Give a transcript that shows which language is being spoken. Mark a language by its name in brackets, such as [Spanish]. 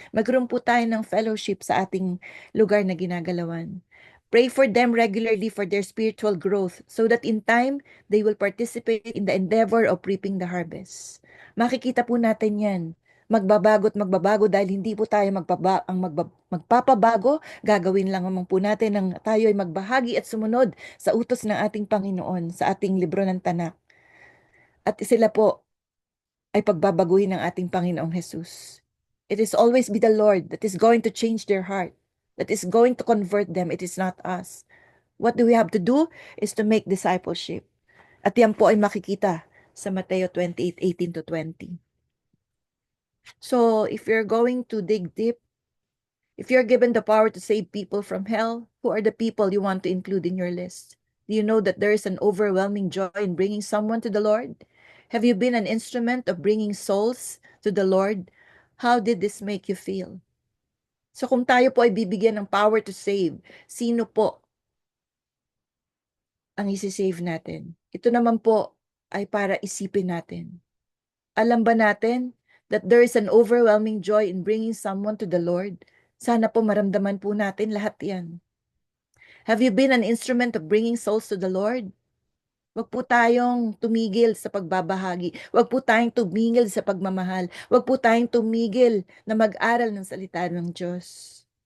[Filipino] Magkaroon po tayo ng fellowship sa ating lugar na ginagalawan. [English] Pray for them regularly for their spiritual growth so that in time, they will participate in the endeavor of reaping the harvest. [Filipino] Makikita po natin yan, magbabago at magbabago dahil hindi po tayo magpapabago, gagawin lang naman po natin ng tayo ay magbahagi at sumunod sa utos ng ating Panginoon sa ating libro ng Tanak. At sila po ay pagbabaguhin ng ating Panginoong Jesus. [English] It is always be the Lord that is going to change their heart, that is going to convert them. It is not us. What do we have to do is to make discipleship. [Filipino] At yan po ay makikita sa Mateo 28:18 to 20. [English] So, if you're going to dig deep, if you're given the power to save people from hell, who are the people you want to include in your list? Do you know that there is an overwhelming joy in bringing someone to the Lord? Have you been an instrument of bringing souls to the Lord? How did this make you feel? [Filipino] So kung tayo po ay bibigyan ng power to save, sino po ang isi-save natin? Ito naman po ay para isipin natin. Alam ba natin [English] that there is an overwhelming joy in bringing someone to the Lord? [Filipino] Sana po maramdaman po natin lahat yan. [English] Have you been an instrument of bringing souls to the Lord? [Filipino] Huwag po tayong tumigil sa pagbabahagi. Huwag po tayong tumigil sa pagmamahal. Huwag po tayong tumigil na mag-aral ng salita ng Diyos.